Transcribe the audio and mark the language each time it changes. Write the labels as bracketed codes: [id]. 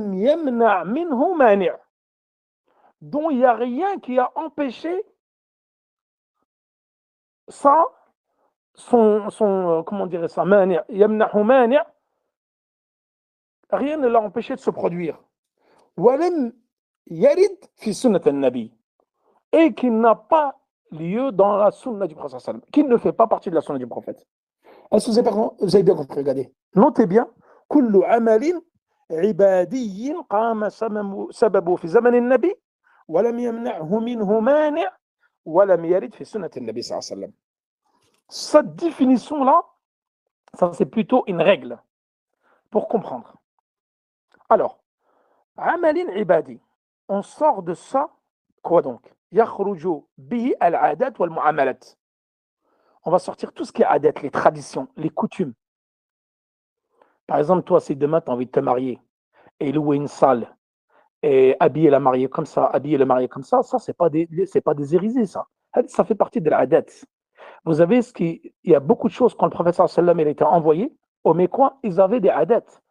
[ar] Walam yamna' minhu mani'. [fr] Dont il n'y a rien qui a empêché ça, comment dirait ça, mani', [ar] yamna'hu mani', [fr] rien ne l'a empêché de se produire. [ar] Walam yarid fi sunnat al-nabi, [fr] et qui n'a pas lieu dans la sunna du prophète sallallahu alayhi wa sallam, qui ne fait pas partie de la sunna du prophète. Est-ce que vous avez bien compris? Regardez, notez bien, [ar] kullu amalin ibadiyyin qama sababu fi zaman al-nabi ولم يمنعه منه مانع ولم يرد في سنة النبي صلى الله عليه وسلم. [fr] Cette définition-là, ça c'est plutôt une règle pour comprendre. Alors, amalin ibadi, on sort de ça, quoi donc? [ar] يخرج به العادات والمعاملات. [fr] On va sortir tout ce qui est adat, les traditions, les coutumes. Par exemple, toi, si demain tu as envie de te marier et louer une salle, et habiller la mariée comme ça, habiller le marié comme ça, c'est pas des hérésies, ça. Ça fait partie de l'adat. Vous savez, il y a beaucoup de choses quand le prophète sallallahu alayhi wa sallam il était envoyé, au Mécois, ils avaient des adats.